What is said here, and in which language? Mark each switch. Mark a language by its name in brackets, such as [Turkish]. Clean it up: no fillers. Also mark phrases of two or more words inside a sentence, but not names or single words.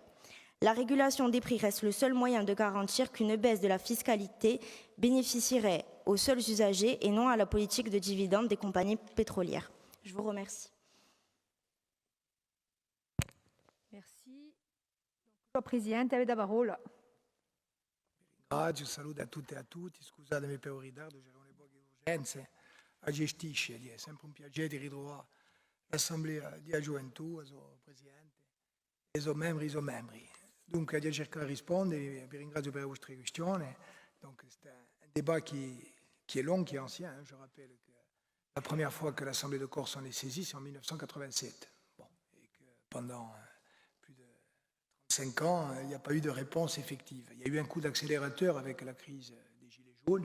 [French] La régulation des prix reste le seul moyen de garantir qu'une baisse de la fiscalité bénéficierait aux seuls usagers et non à la politique de dividendes des compagnies pétrolières. Je vous remercie. Merci. [Italian] La Presidente, avete la parola. Ringrazio, saluto a tutte e a tutti, scusatemi per il ritardo, c'erano le poche urgenze. gestisce, è sempre un piacere ritrovare l'Assemblea di Gioventù, il Presidente, e i suoi membri. Dunque, io cerco di rispondere, vi ringrazio per le vostre questioni. [French] Donc, c'est un débat qui est long, qui est ancien. Je rappelle que la première fois que l'Assemblée de Corse en est saisie, c'est en 1987. Bon, et que pendant plus de 35 ans, il n'y a pas eu de réponse effective. Il y a eu un coup d'accélérateur avec la crise des Gilets jaunes.